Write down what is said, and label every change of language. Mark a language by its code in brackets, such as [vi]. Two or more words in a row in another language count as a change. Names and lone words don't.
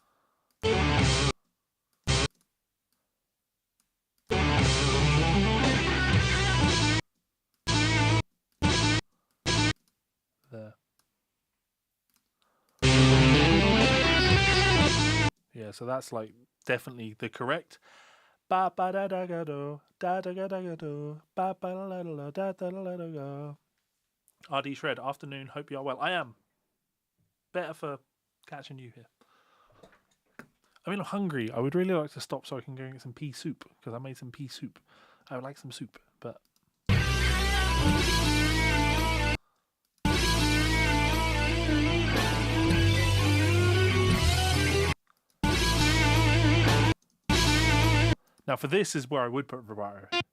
[en] There. Yeah, so that's like definitely the correct. Ba ba da da ga do, da da ga da ga do, ba ba da la da da da da da ga. RD Shred, afternoon. Hope you are well. I am. Better for catching you here. I mean, I'm hungry. I would really like to stop so I can go and get some pea soup because I made some pea soup. I would like some soup, but. Now, for this is where I would put vibrato.